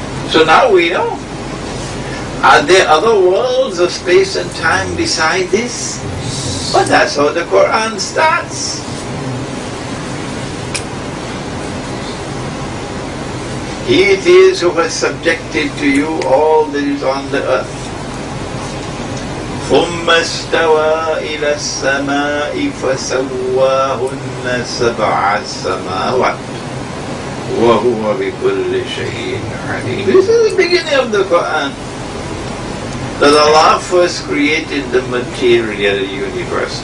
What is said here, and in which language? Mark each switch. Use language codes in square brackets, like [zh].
[en] So now we know. Are there other worlds of space and time beside this? But that's how the Quran starts. He it is who has subjected to you all that is on the earth. [ar] ثم استوى إلى السماء فسواهن سبع سماوات وهو بكل شيء عليم. [en] This is the beginning of the Quran. That Allah first created the material universe.